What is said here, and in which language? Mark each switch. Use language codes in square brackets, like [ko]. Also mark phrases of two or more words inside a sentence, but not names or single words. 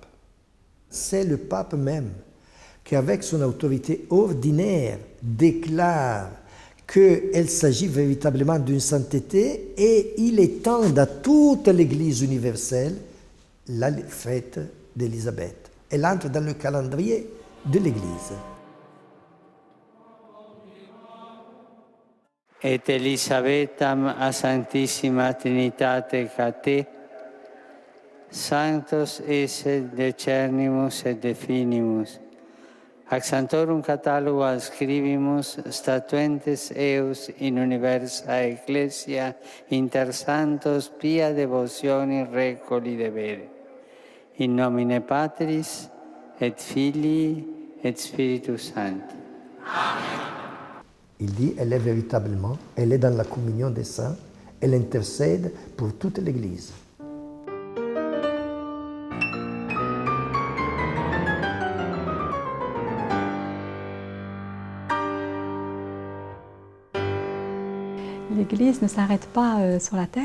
[fr] C'est le pape même qui, avec son autorité ordinaire, déclare qu'il s'agit véritablement d'une sainteté et il étend à toute l'Église universelle la fête d'Élisabeth. Elle entre dans le calendrier de l'Église. [la] Et Elisabetam a Santissima Trinitate Cate, Sanctos esse decernimus et definimus, ac Santorum cataloga scribimus statuentes eus in universa Ecclesia inter santos pia devotioni recoli debere. In nomine Patris et Filii et Spiritus Sancti. Amen. [fr] Il dit, elle est véritablement, elle est dans la communion des saints, elle intercède pour toute l'Église. L'Église ne s'arrête pas sur la terre.